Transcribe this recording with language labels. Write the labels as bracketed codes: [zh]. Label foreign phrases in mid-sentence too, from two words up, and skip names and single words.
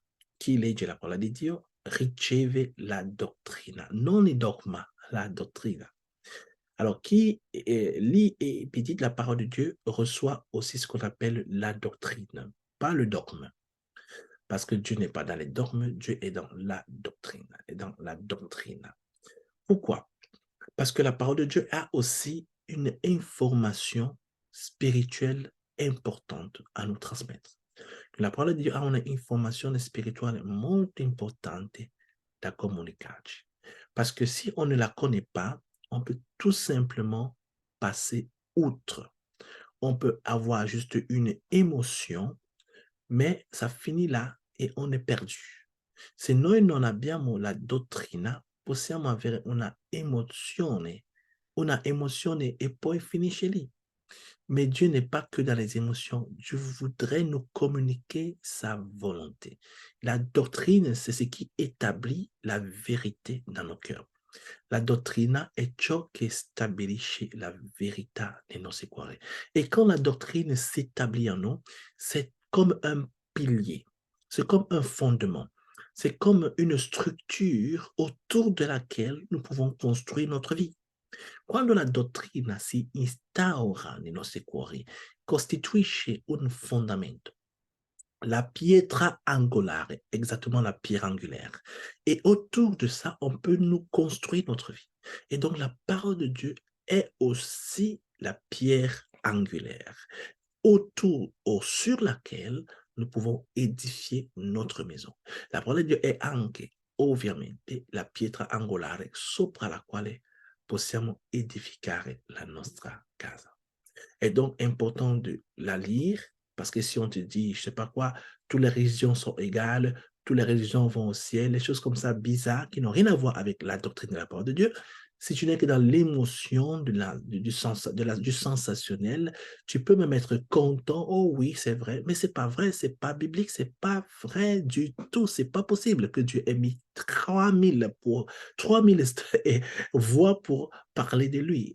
[it] Chi legge la parola di Dio riceve la dottrina, non il dogma, la dottrina. [fr] Alors, qui lit et médite la parole de Dieu reçoit aussi ce qu'on appelle la doctrine, pas le dogme. Parce que Dieu n'est pas dans les dogmes, Dieu est dans la doctrine, est dans la doctrine. Pourquoi? Parce que la parole de Dieu a aussi une information spirituelle importante à nous transmettre. [it] La parola di Dio ha un'informazione spirituale molto importante da comunicarci. [fr] Parce que si on ne la connaît pas, on peut tout simplement passer outre. On peut avoir juste une émotion, mais ça finit là e on è perdu. [it] Se noi non abbiamo la dottrina, possiamo avere una emozione e poi finisce lì. [fr] Mais Dieu n'est pas que dans les émotions. Dieu voudrait nous communiquer sa volonté. La doctrine, c'est ce qui établit la vérité dans nos cœurs. [it] La dottrina è ciò che stabilisce la verità nei nostri cuori. [fr] Et quand la doctrine s'établit en nous, c'est comme un pilier, c'est comme un fondement, c'est comme une structure autour de laquelle nous pouvons construire notre vie. [it] Quando la dottrina si instaura nei nostri cuori, costituisce un fondamento, la pietra angolare, [fr] exactement la pierre angulaire. Et autour de ça, on peut nous construire notre vie. Et donc, la parole de Dieu est aussi la pierre angulaire, autour ou sur laquelle nous pouvons édifier notre maison. [it] La parola di Dio è anche, ovviamente, la pietra angolare sopra la quale possiamo edificare la nostra casa. [fr] Est donc important de la lire parce que si on te dit, je sais pas quoi, toutes les religions sont égales, toutes les religions vont au ciel, les choses comme ça bizarres qui n'ont rien à voir avec la doctrine de la parole de Dieu, si tu n'es que dans l'émotion du sensationnel, tu peux même être content, oh oui, c'est vrai, mais c'est pas vrai, c'est pas biblique, c'est pas vrai du tout, c'est pas possible que Dieu ait mis 3000 voix pour parler de lui.